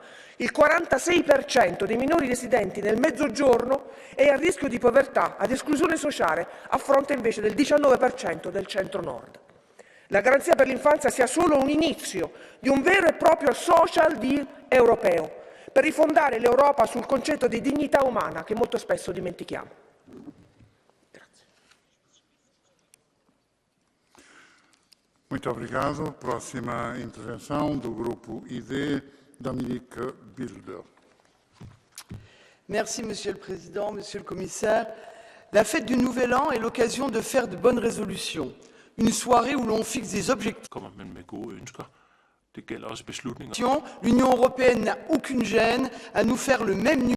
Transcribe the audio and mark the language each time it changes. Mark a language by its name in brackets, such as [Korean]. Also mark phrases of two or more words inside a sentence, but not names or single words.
[Italian] Il 46% dei minori residenti nel Mezzogiorno è a rischio di povertà, ad esclusione sociale, a fronte invece del 19% del centro-nord. La garanzia per l'infanzia sia solo un inizio di un vero e proprio [English] social deal [Italian] europeo, per rifondare l'Europa sul concetto di dignità umana che molto spesso dimentichiamo. [Portuguese] Muito obrigado. Próxima intervenção do Grupo ID, Dominique Bilder. [French] Merci, Monsieur le Président, Monsieur le Commissaire. La fête du Nouvel An est l'occasion de faire de bonnes résolutions. Une soirée où l'on fixe des objectifs. L'Union européenne n'a aucune gêne à nous faire le même